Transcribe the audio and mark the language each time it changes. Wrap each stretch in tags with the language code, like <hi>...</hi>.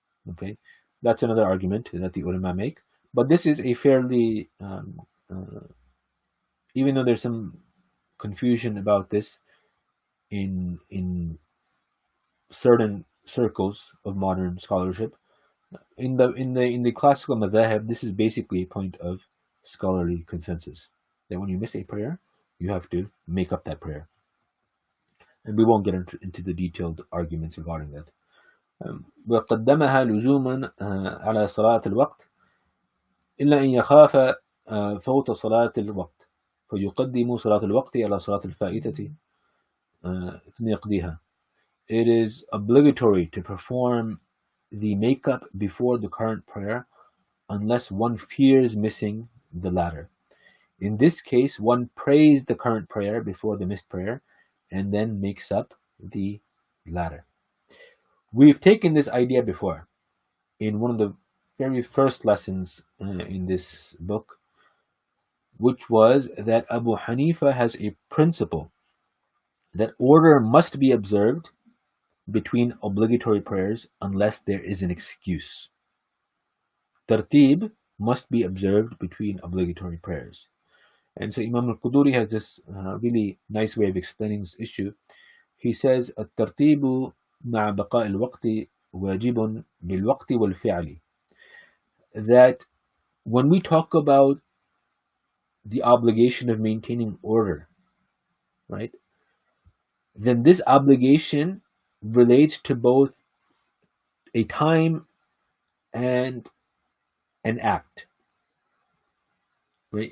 <en>Okay, that's another argument that the ulama make. But this is a fairly, even though there's some confusion about this in certain circles of modern scholarship, in the classical madhahib, this is basically a point of scholarly consensus that when you miss a prayer, you have to make up that prayer. And we won't get into the detailed arguments regarding that.</en> <ar>وقدمها لزوما على صلاة الوقت إلا أن يخاف فوت صلاة الوقت فيقدم صلاة الوقت على صلاة الفائتة ثم يقضيها.</ar> <en>It is obligatory to perform the makeup before the current prayer unless one fears missing the latter. In this case, one prays the current prayer before the missed prayer and then makes up the latter. We've taken this idea before in one of the very first lessons in this book, which was that Abu Hanifa has a principle that order must be observed between obligatory prayers unless there is an excuse. Tartib must be observed between obligatory prayers. And so Imam al-Quduri has this really nice way of explaining this issue. He says,</en> <ar>الترتيب مع بقاء الوقت واجب بالوقت والفعل.</ar> <en>That when we talk about the obligation of maintaining order, right, then this obligation relates to both a time and an act. Right?</en>